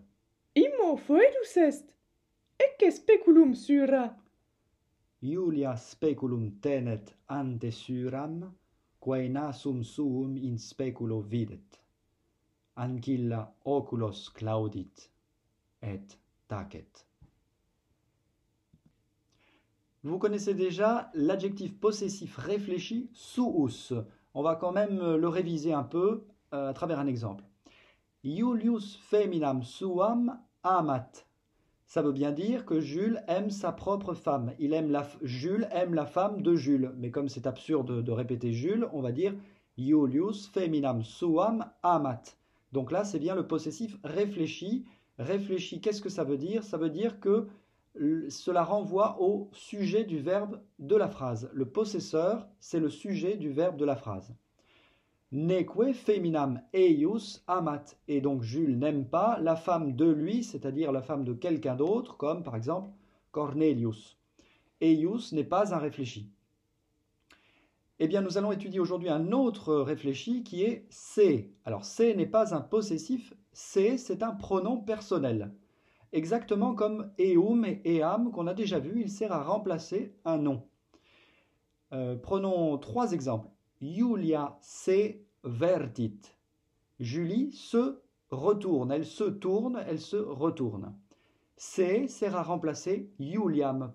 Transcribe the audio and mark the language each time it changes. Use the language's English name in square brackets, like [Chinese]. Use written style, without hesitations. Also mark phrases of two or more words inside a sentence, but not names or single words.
[Latin] Immo foedus est. Ecce speculum, Syra. Iulia speculum tenet ante Syram, quae nasum suum in speculo videt. Ancilla oculos claudit, et tacet. [French] Vous connaissez déjà l'adjectif possessif réfléchi suus. On va quand même le réviser un peu à travers un exemple. [Latin] Iulius feminam suam amat. [French] Ça veut bien dire que Jules aime sa propre femme. Jules aime la femme de Jules. Mais comme c'est absurde de répéter Jules, on va dire [Latin] Iulius feminam suam amat. [French] Donc là, c'est bien le possessif réfléchi. Réfléchi, qu'est-ce que ça veut dire? Ça veut dire que cela renvoie au sujet du verbe de la phrase. Le possesseur, c'est le sujet du verbe de la phrase. [Latin] Neque feminam eius amat. [French] Et donc Jules n'aime pas la femme de lui, c'est-à-dire la femme de quelqu'un d'autre, comme par exemple Cornelius. Eius n'est pas un réfléchi. Eh bien, nous allons étudier aujourd'hui un autre réfléchi qui est c'est. Alors, c'est n'est pas un possessif, c'est un pronom personnel. Exactement comme [Latin] eum et eam [French] qu'on a déjà vu, il sert à remplacer un nom. Prenons 3 exemples. [Latin] Iulia se vertit. [French] Julie se retourne, elle se tourne, elle se retourne. Se sert à remplacer Iuliam.